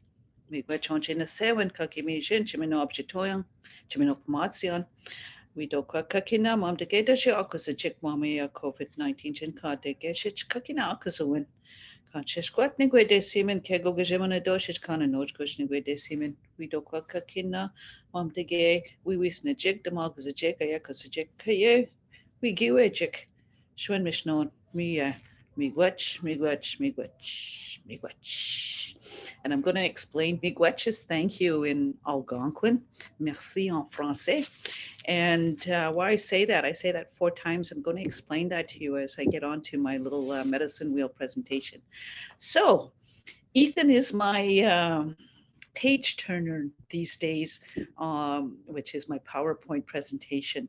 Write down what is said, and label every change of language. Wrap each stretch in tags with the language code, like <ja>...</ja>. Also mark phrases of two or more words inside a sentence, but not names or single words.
<alq>Miigwech na seven kakimi jin chimino opchitoyan chimino pamatsian. Widokwa kakina mamdike dashi akusa chik mami ya COVID-19 jin kadeke shich kakina akusa Kanshishkwat nigwe de simen kego gajemana doshish kana noj kush nigwe de simen we do kwa kakina mam de ge we wis na jig de mag za jig ya ka sa jig kaye we giwe jig shwen mishnon miigwech.</alq> <en>And I'm going to explain miigwech is thank you in Algonquin,</en> <fr>merci en français.</fr> <en>And why I say that 4 times. I'm going to explain that to you as I get on to my little medicine wheel presentation. So, Ethan is my page turner these days, which is my PowerPoint presentation.</en>